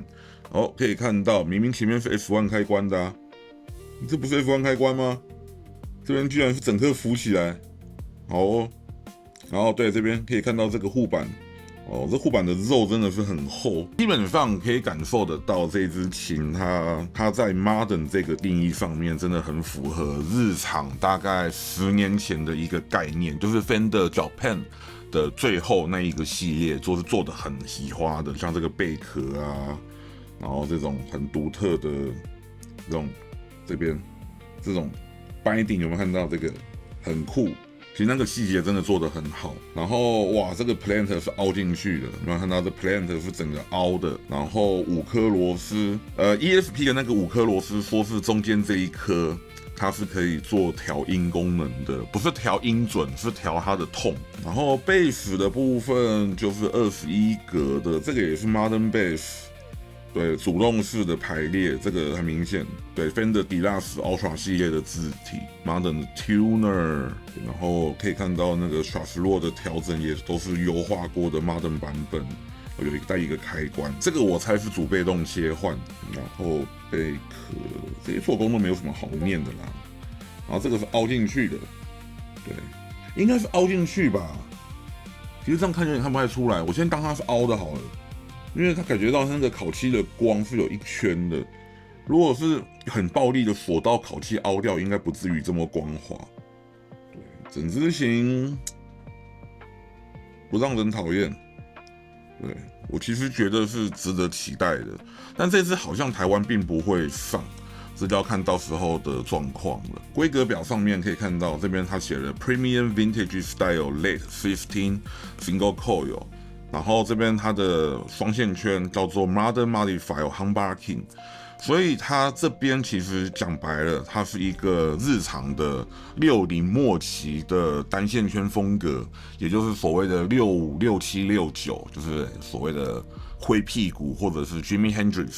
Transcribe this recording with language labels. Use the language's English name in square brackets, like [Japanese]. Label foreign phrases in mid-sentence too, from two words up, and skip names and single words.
[Chinese] 可以看到明明前面是 F1 開關的啊。這不是 F1 開關嗎？這邊居然是整顆浮起來，好哦。然後對，這邊可以看到這個護板，這護板的肉真的是很厚，基本上可以感受得到這支琴它在 modern 這個定義上面真的很符合日常大概10年前的一個概念，就是 Fender Japan 的最後那一個系列，就是做的很奇花的，像這個貝殼啊，然後這種很獨特的這種。這邊這種 binding 有沒有看到？這個很酷，其實那個細節真的做得很好。然後哇，這個 planter 是凹進去的，有沒有看到？這 planter 是整個凹的，然後5顆螺絲 ，ESP 的那個5顆螺絲，說是中間這一顆它是可以做調音功能的，不是調音準，是調它的痛。然後 bass 的部分就是21格的，這個也是 modern bass。對，主動式的排列，這個很明顯。對 ，Fender Deluxe Ultra 系列的字體 ，Modern 的 Tuner， 然後可以看到那個 Strasbourg 的調整也都是優化過的 Modern 版本，有帶一個開關，這個我猜是主被動切換。然後貝殼這些做工都沒有什麼好念的啦。然後這個是凹進去的，對，應該是凹進去吧。其實這樣看有點看不太出來，我先當它是凹的好了。因為他感覺到那個烤漆的光是有一圈的，如果是很暴力的鎖到烤漆凹掉，應該不至於這麼光滑。對，整支琴不讓人討厭。對，我其實覺得是值得期待的，但這支好像台灣並不會上，這就要看到時候的狀況了。規格表上面可以看到，這邊他寫了 Premium Vintage Style Late 15 Single Coil。然後這邊它的雙線圈叫做 Modern Modified Humbucking，所以它這邊其實講白了，它是一個日常的60末期的單線圈風格，也就是所謂的65、67、69，就是所謂的灰屁股或者是 Jimi Hendrix。